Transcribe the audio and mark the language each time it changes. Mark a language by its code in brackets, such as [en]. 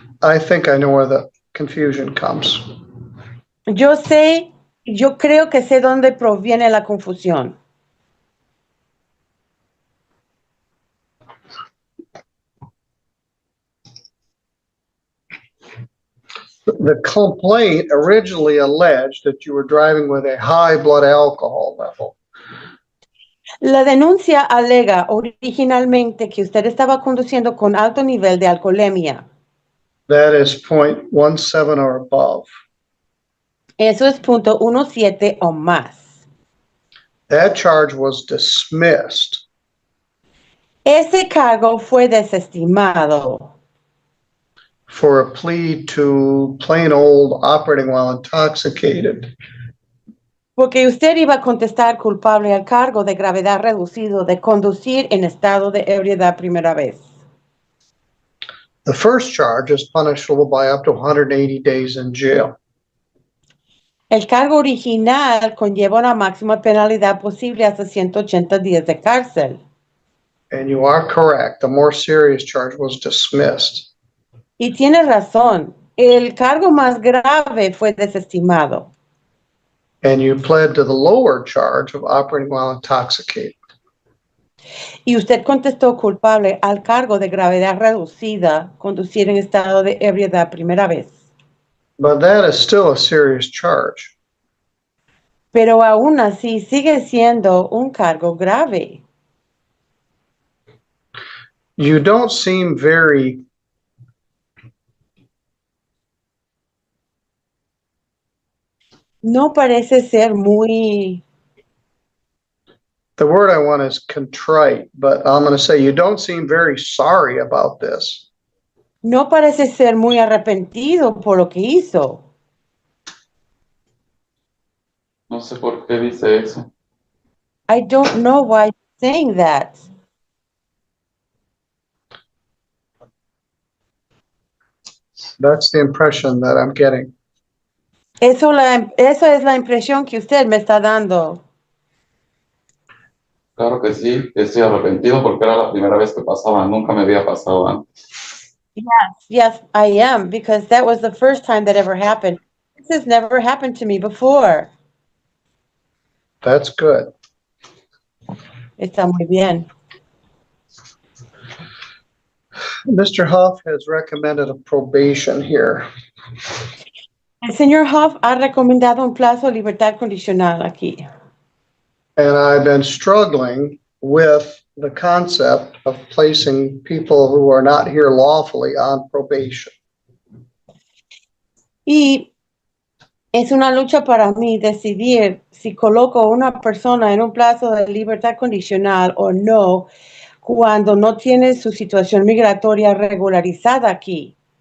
[en] I think I know where the confusion comes. [es] Yo creo que sé dónde proviene la confusión. [en] The complaint originally alleged that you were driving with a high blood alcohol level. [es] La denuncia alega originalmente que usted estaba conduciendo con alto nivel de alcoholemia. [en] That is 0.17 or above. [es] Eso es punto 17 o más. [en] That charge was dismissed. [es] Ese cargo fue desestimado [en] For a plea to plain old operating while intoxicated. [es] porque usted iba a contestar culpable al cargo de gravedad reducido de conducir en estado de ebriedad primera vez. [en] The first charge is punishable by up to 180 days in jail. [es] El cargo original conlleva una máxima penalidad posible hasta 180 días de cárcel. [en] And you are correct. The more serious charge was dismissed. [es] Y tiene razón, el cargo más grave fue desestimado. [en] And you pled to the lower charge of operating while intoxicated. [es] Y usted contestó culpable al cargo de gravedad reducida, conducir en estado de ebriedad primera vez. [en] But that is still a serious charge. [es] Pero aún así sigue siendo un cargo grave. [en] You don't seem very [es] No parece ser muy, [en] the word I want is contrite, but I'm going to say you don't seem very sorry about this. [es] no parece ser muy arrepentido por lo que hizo. No sé por qué dice eso. [en] I don't know why you're saying that. That's the impression that I'm getting. [es] Eso es la impresión que usted me está dando. Claro que sí, estoy arrepentido porque era la primera vez que pasaba, nunca me había pasado antes. [en] Yes, I am, because that was the first time that ever happened. This has never happened to me before. That's good. [es] Está muy bien. [en] Mr. Huff has recommended a probation here. [es] El señor Huff ha recomendado un plazo de libertad condicional aquí. [en] And I've been struggling with the concept of placing people who are not here lawfully on probation. [es] Y es una lucha para mí decidir si coloco a una persona en un plazo de libertad condicional o no cuando no tiene su situación migratoria regularizada aquí.